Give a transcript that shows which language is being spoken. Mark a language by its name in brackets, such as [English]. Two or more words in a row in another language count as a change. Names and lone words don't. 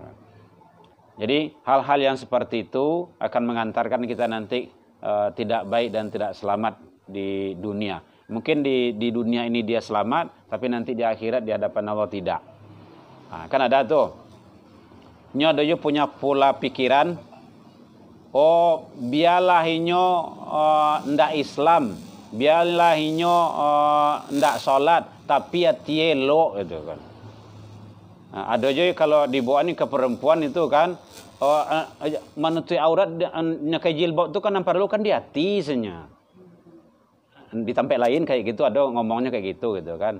[Indonesian] Jadi hal-hal yang seperti itu akan mengantarkan kita nanti tidak baik dan tidak selamat di dunia. Mungkin di dunia ini dia selamat, tapi nanti di akhirat di hadapan Allah tidak. Kan ada tuh. Nyodoyo punya pola pikiran, [Minangkabau] biarlah inyo ndak Islam, biarlah inyo ndak sholat, tapi hati elok gitu kan. [Indonesian] Ada juga kalau dibawa ini ke perempuan itu kan, menutupi aurat nyakai jilbab itu kan yang perlu kan di hati senya. Di tempat lain kayak gitu ada ngomongnya kayak gitu kan.